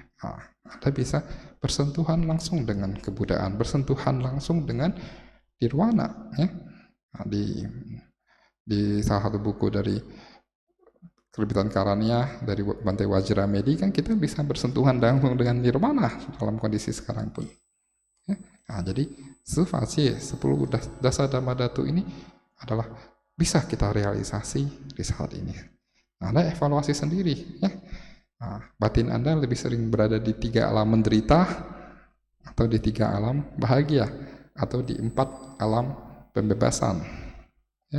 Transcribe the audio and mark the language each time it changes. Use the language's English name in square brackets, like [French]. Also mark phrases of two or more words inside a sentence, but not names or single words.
[Indonesian] Nah, Anda bisa bersentuhan langsung dengan kebudayaan, bersentuhan langsung dengan nirwana, ya. Nah, di salah satu buku dari Terbitan Karania dari Bante Wajramedi kan kita bisa bersentuhan langsung dengan nirwana dalam kondisi sekarang pun, ya. Nah, jadi sufasi 10 [Pali] dasa dhamma datu [Indonesian] ini adalah bisa kita realisasi di saat ini. Nah, Anda evaluasi sendiri, ya. Nah, batin Anda lebih sering berada di 3 alam menderita atau di 3 alam bahagia atau di 4 alam pembebasan, ya.